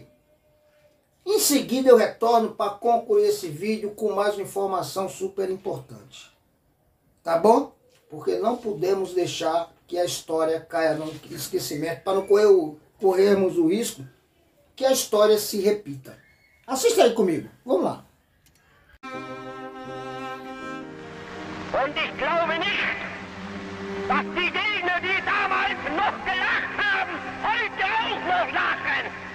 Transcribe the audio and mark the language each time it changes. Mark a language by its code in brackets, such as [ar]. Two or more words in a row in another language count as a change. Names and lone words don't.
[pt] Em seguida eu retorno para concluir esse vídeo com mais uma informação super importante. Tá bom? Porque não podemos deixar que a história caia no esquecimento, para não corrermos o risco que a história se repita. Assista aí comigo. Vamos lá. [de] Und ich glaube nicht, dass die Gegner, die damals noch gelacht haben, heute auch noch lachen.